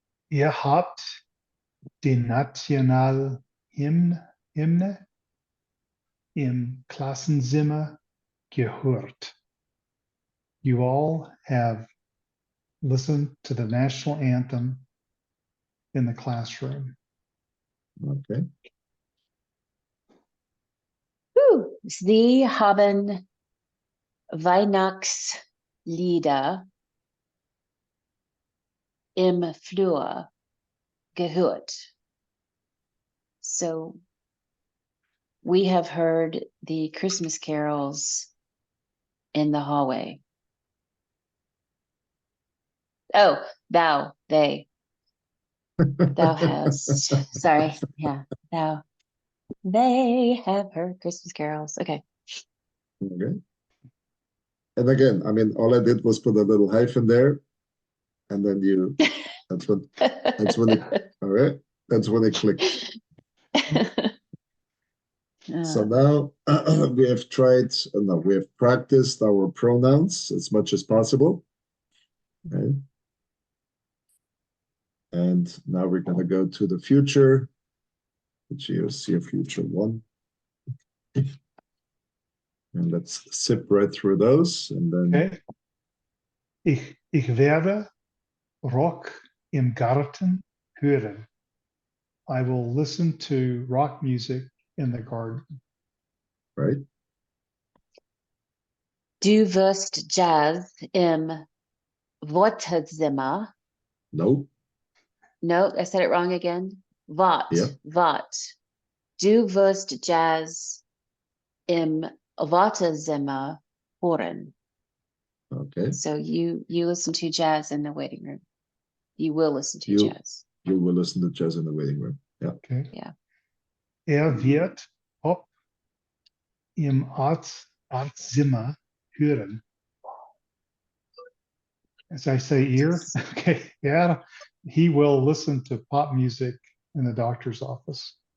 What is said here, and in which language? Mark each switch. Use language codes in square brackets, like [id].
[de] Ihr habt den Nationalhymne im Klassenzimmer gehört. [en] You all have listened to the national anthem in the classroom. Okay. [de] Sie haben Weihnachtslieder im Flur gehört. [en] So we have heard the Christmas carols in the hallway. Oh, they. Thou hast, sorry, yeah, they have heard Christmas carols. Okay. Okay. And again, I mean, all I did was put a little hyphen there, and then that's when all right, that's when it clicked. So now we have we have practiced our pronouns as much as possible. Okay. And now we're going to go to the future, which you see a future one. And let's zip right through those. And then Okay. [de] Ich werde Rock im Garten hören. [en] I will listen to rock music in the garden. right. [de] Du wirst Jazz im Wartezimmer. [en] Nope. No, I said it wrong again. Yeah. Wat. [de] Du wirst Jazz im Wartezimmer hören. [en] Okay. So you listen to jazz in the waiting room. You will listen to You- jazz. You will listen to jazz in the waiting room. Yeah. Okay. Yeah. [de] Wird ob im Arztzimmer hören. [en] As I say, ear. Okay. Yeah. He will listen to pop music in the doctor's office.